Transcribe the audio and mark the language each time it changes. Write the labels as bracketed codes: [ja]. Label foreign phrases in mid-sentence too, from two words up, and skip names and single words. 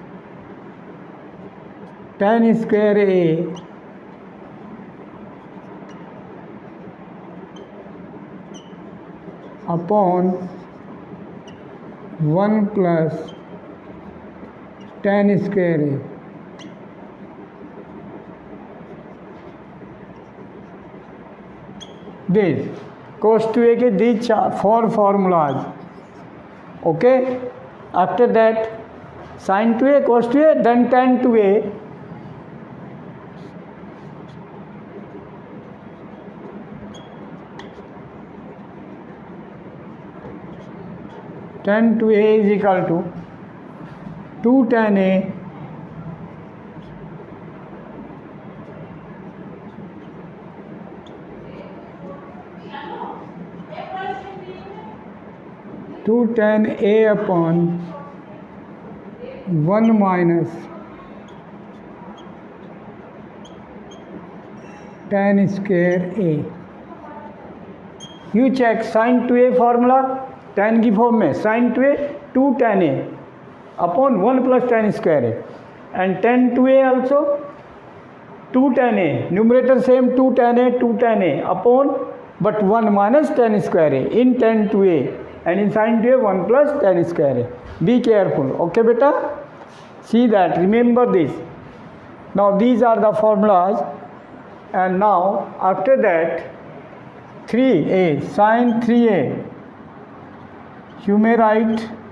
[en] tan square A upon 1 plus tan square A. This cos 2a के these four formulas. Okay, after that sin 2a cos 2a then tan 2a tan 2a is equal to 2 tan a टू tan a upon 1 minus tan square a. You check sin 2a फार्मूला tan की फॉर्म में sin 2a 2 tan a upon 1 plus tan square a and tan 2a also 2 tan a, numerator same 2 tan a upon but 1 minus tan square a in tan 2a and in sin 2a 1 plus tan square a. Be careful, okay beta? See that, remember this. Now these are the formulas and now after that 3a sin 3a you may write